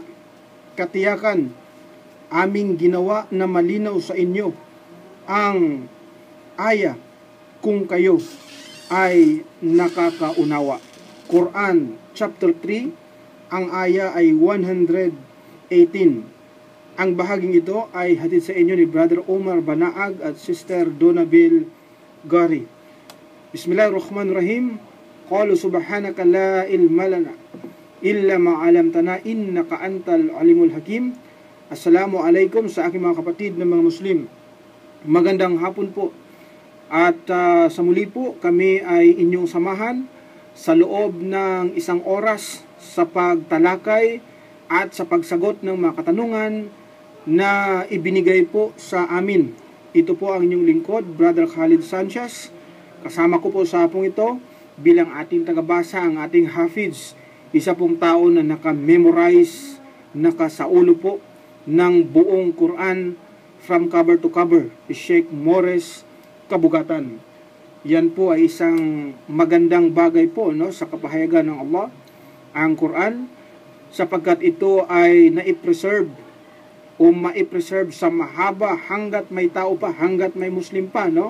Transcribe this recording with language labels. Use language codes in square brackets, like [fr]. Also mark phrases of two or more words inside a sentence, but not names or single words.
[tl] Katiyakan, aming ginawa na malinaw sa inyo ang aya kung kayo ay nakakaunawa. Quran chapter 3, ang aya ay 118. Ang bahaging ito ay hatid sa inyo ni Brother Omar Banaag at Sister Donabel Gari. [ar] بسم الله الرحمن الرحيم. قالوا سبحانك لا علم لنا إلا ما علمتنا إنك أنت العليم الحكيم. السلام عليكم [tl] sa aking mga kapatid na mga Muslim. Magandang hapon po. At sa muli po, kami ay inyong samahan sa loob ng isang oras sa pagtalakay at sa pagsagot ng mga katanungan na ibinigay po sa amin. Ito po ang inyong lingkod, Brother Khalid Sanchez. Kasama ko po sa hapong ito bilang ating tagabasa ang ating Hafiz, isa pong tao na naka-memorize, nakasaulo po ng buong Quran [en] from cover to cover, [tl] Sheikh Morris Kabugatan. Yan po ay isang magandang bagay po, no, sa kapahayagan ng Allah, ang Quran, sapagkat ito ay naipreserve o maipreserve sa mahaba hanggat may tao pa, hanggat may Muslim pa, no?